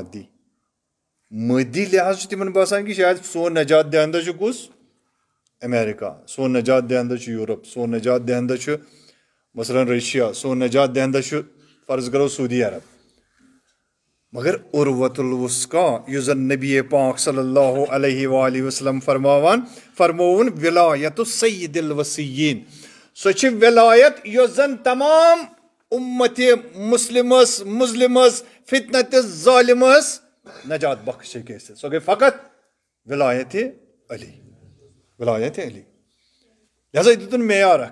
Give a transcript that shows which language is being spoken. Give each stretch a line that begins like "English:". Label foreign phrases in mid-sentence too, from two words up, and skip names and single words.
Kashmiri: مادی لحاظ چھُ تِمن باسان کہ شاید سون نجات دہندہ چھُ کُس امیرکا سون نجات دہندہ چھُ یورپ سون نجات دہندہ چھُ مثلاً رشیا سون نجات دہندہ چھُ فرض کرو سعودی عرب مگر
Arabic: عروۃ الوثقی
Kashmiri: یُس زن نبی پاک
Arabic: صلی اللہ علیہ وآلہ وسلم
Kashmiri: فرمووُن ولایت سید الوصیین سۄ چھِ ولایت یۄس زن تمام اُمتِ مظلمس فتنتِس ظالمس نجات بخش ہیٚکہِ ٲسِتھ سۄ گٔے فقط ولایت علی لہذا یہِ دِتُن معیار اکھ